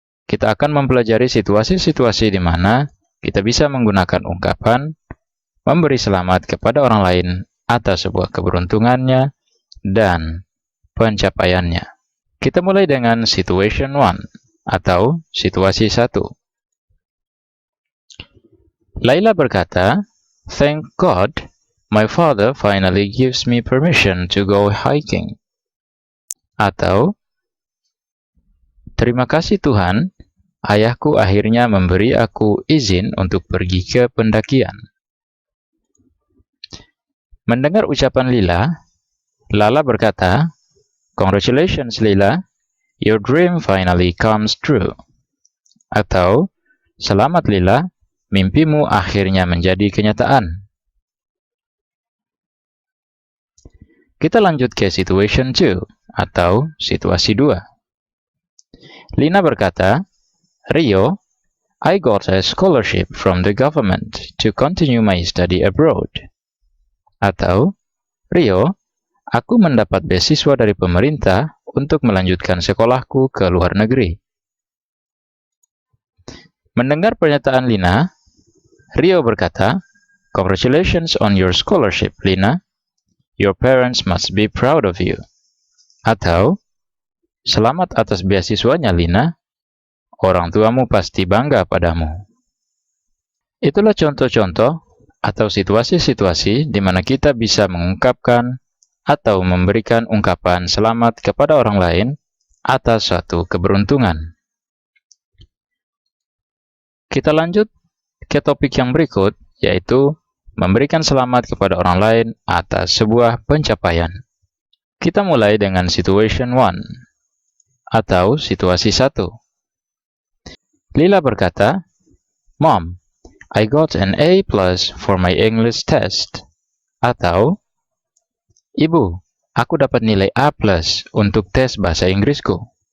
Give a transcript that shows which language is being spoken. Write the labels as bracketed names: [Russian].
[Indonesian] Kita akan mempelajari situasi-situasi di mana kita bisa menggunakan ungkapan memberi selamat kepada orang lain atas sebuah keberuntungannya dan pencapaiannya. Kita mulai dengan situation 1 atau situasi 1. Laila berkata, [English] "Thank God, my father finally gives me permission to go hiking." [Indonesian] Atau, "Terima kasih Tuhan, ayahku akhirnya memberi aku izin untuk pergi ke pendakian." Mendengar ucapan Lala berkata, [English] "Congratulations, Lila, your dream finally comes true." [Indonesian] Atau, "Selamat, Lila, mimpimu akhirnya menjadi kenyataan." Kita lanjut ke situation 2 atau situasi 2. Lina berkata, "Rio, [English] I got a scholarship from the government to continue my study abroad. [Indonesian] Atau, Rio, aku mendapat beasiswa dari pemerintah untuk melanjutkan sekolahku ke luar negeri. Mendengar pernyataan Lina, Rio berkata, [English] "Congratulations on your scholarship, Lina. Your parents must be proud of you." [Indonesian] Atau, "Selamat atas beasiswanya, Lina. Orang tuamu pasti bangga padamu." Itulah contoh-contoh atau situasi-situasi di mana kita bisa mengungkapkan atau memberikan ungkapan selamat kepada orang lain atas suatu keberuntungan. Kita lanjut ke topik yang berikut, yaitu memberikan selamat kepada orang lain atas sebuah pencapaian. Kita mulai dengan situation 1 atau situasi 1. Lila berkata, [English] "Mom, I got an A+ for my English test." [Indonesian] Atau, "Ibu, aku dapat nilai A+ untuk tes bahasa Inggrisku."